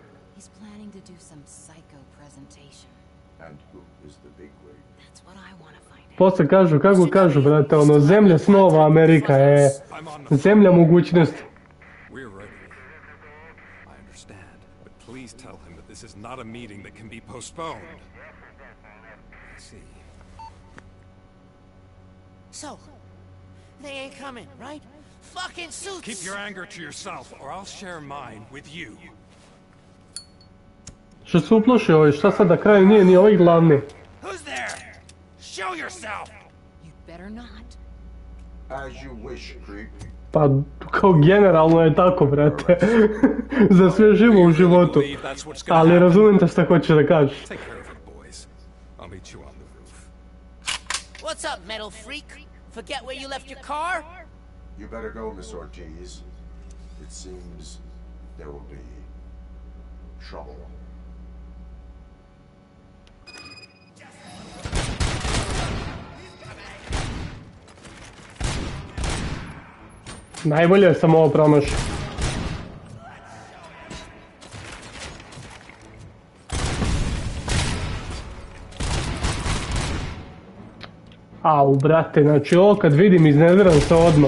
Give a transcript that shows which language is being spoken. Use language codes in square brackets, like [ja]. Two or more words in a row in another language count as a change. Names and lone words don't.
[sr] Posle kažu, kako kažu, brate, ono, zemlja snova Amerika je zemlja mogućnosti. [en] So, they ain't coming, right? Fucking suits! Keep your anger to yourself, or I'll share mine with you. [sr] Što se uploši ovaj, šta sad na kraju nije ni ovaj glavni? [en] Who's there? Show yourself! You better not. As you wish, creep. [sr] Pa, kao generalno je tako, brate. Za sve živo u životu. Ali razumijem te šta hoćeš da kažeš. [en] What's up, metal freak? Forget where you left your car? You better go, Miss Ortiz. It seems there will be trouble. [sr] Najbolje sam ovo promašio. Au, brate, znači ovo kad vidim iznerviram se odmah.